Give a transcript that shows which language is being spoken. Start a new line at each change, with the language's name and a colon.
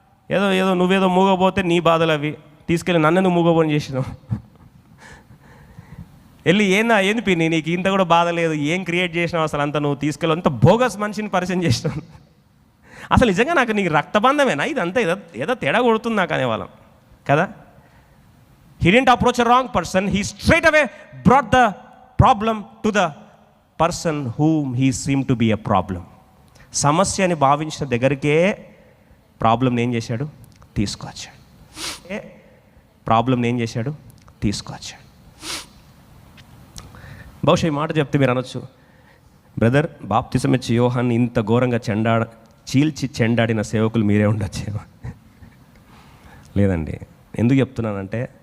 Telugu: ఏదో నువ్వేదో మూగపోతే నీ బాధలు అవి తీసుకెళ్ళి నన్నెందుకు మూగపోని చేసినావు? వెళ్ళి ఏంది పిన్ని నీకు ఇంత కూడా బాధ లేదు, ఏం క్రియేట్ చేసినావు అసలు, అంత నువ్వు తీసుకెళ్ళి అంత బోగస్ మనిషిని పరిచయం చేసినావు. అసలు నిజంగా నాకు నీకు రక్తబంధమేనా ఇదంతా? ఏదో తేడా కొడుతుంది నాకు అనేవాళ్ళం కదా.
English: He didn't approach a wrong person. He straight away brought the problem to the person whom he seemed to be a problem.
Telugu: సమస్య అని భావించిన దగ్గరికే ప్రాబ్లంని ఏం చేశాడు? తీసుకొచ్చాడు. ప్రాబ్లంని ఏం చేశాడు? తీసుకొచ్చాడు. బహుశా ఈ మాట చెప్తే మీరు అనొచ్చు, బ్రదర్ బాప్తిసం ఇచ్చి యోహాన్ని ఇంత ఘోరంగా చీల్చి చెండాడిన సేవకులు మీరే ఉండొచ్చేమో. లేదండి. ఎందుకు చెప్తున్నానంటే